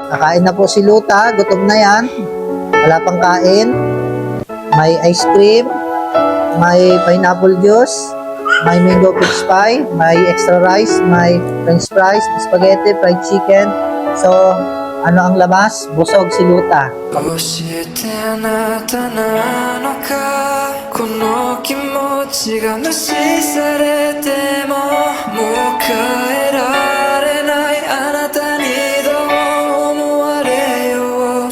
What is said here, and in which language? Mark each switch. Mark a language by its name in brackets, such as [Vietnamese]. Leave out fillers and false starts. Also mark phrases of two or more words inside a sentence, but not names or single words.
[Filipino] Nakain na po si Luta, gutom na yan. Wala pang kain. May [English] ice cream, [Filipino] may [English] pineapple juice, [Filipino] may [English] mango peach pie, [Filipino] may [English] extra rice, [Filipino] may [English] french fries, spaghetti, fried chicken. [Filipino] So, ano ang labas? Busog si Luta. [Japanese] 教えてあなたなのかこの気持ちが無視されてももう変えられないあなたにどう思われよう